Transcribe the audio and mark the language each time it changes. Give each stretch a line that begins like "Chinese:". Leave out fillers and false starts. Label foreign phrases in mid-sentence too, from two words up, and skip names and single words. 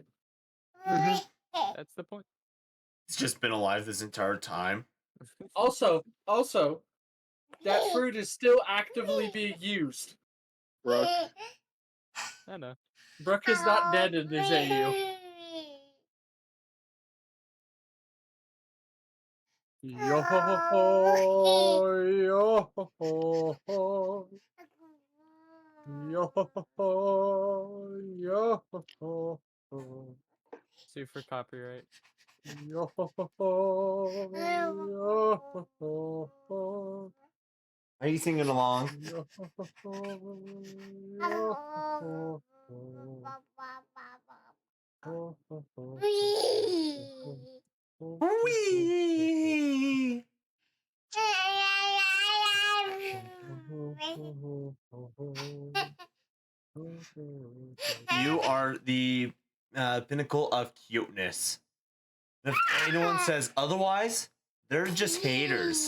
English: That's the point. He's just been alive this entire time. Also, that fruit is still actively being used. Brooke, I know. Brooke is not dead in this AU. Yo ho ho ho, yo ho ho ho, yo ho ho ho, yo ho ho ho, Sue for copyright. yo ho ho ho, yo ho ho ho, Are you singing along? yo ho ho ho, yo ho ho ho, ho ho ho. Wee! You are the pinnacle of cuteness. If anyone says otherwise, they're just haters.